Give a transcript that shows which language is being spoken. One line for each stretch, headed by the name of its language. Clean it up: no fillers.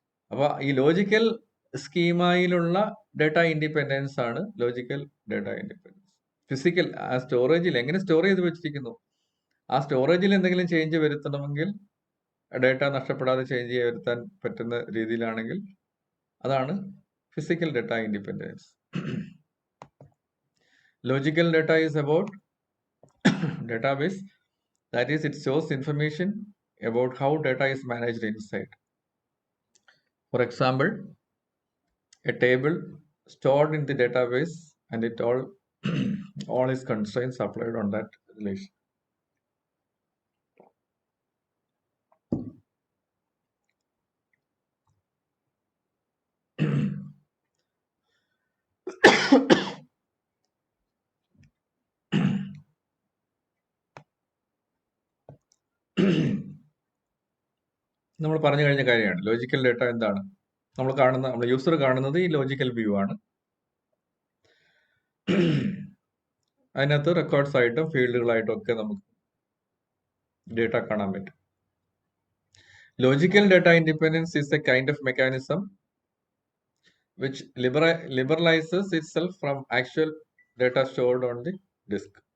Malayalam: അപ്പൊ ഈ logical സ്കീമയിലുള്ള data independence ആണ് ലോജിക്കൽ ഡേറ്റ ഇൻഡിപെൻഡൻസ്. ഫിസിക്കൽ ആ സ്റ്റോറേജിൽ എങ്ങനെ സ്റ്റോർ ചെയ്ത് വെച്ചിരിക്കുന്നു, ആ സ്റ്റോറേജിൽ എന്തെങ്കിലും ചേഞ്ച് വരുത്തണമെങ്കിൽ, ഡേറ്റ നഷ്ടപ്പെടാതെ ചേഞ്ച് വരുത്താൻ പറ്റുന്ന രീതിയിലാണെങ്കിൽ അതാണ് physical data independence.
English: Logical data is about database. That is, it shows information about how data is managed inside. For example, a table stored in the database and it all its constraints applied on that relation.
Malayalam: നമ്മൾ പറഞ്ഞു കഴിഞ്ഞ കാര്യമാണ് logical data എന്താണ്. നമ്മൾ user കാണുന്നത് ഈ logical view ആണ്. അതിനകത്ത് റെക്കോർഡ്സ് ആയിട്ടും ഫീൽഡുകളായിട്ടും ഒക്കെ നമുക്ക് ഡേറ്റ കാണാൻ പറ്റും. Logical data independence
English: is a kind of mechanism which liberalizes itself from actual data stored on the disk.